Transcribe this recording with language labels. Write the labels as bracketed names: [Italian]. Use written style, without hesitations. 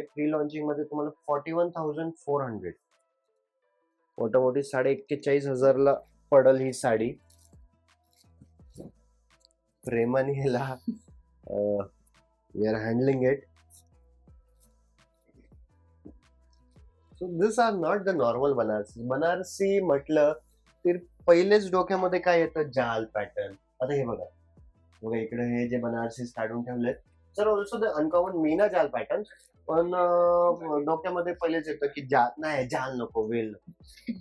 [Marathi] Pre launching मध्ये तुम्हाला 41,400, मोठी 41,500 ला पडल ही साडी. प्रेमाने ह्याला [English] We are handling it. So this are not the normal Banarasi. [Marathi] Banarasi म्हटलं तर पहिलेच डोक्यामध्ये काय येतं, जाल पॅटर्न. आता हे बघा बघा इकडे हे जे बनारसीज काढून ठेवलेत, [English] Sir also the uncommon meena jaal pattern. [Marathi] पण डोक्यामध्ये पहिलेच येतं की नाही जाल नको, वेल नको.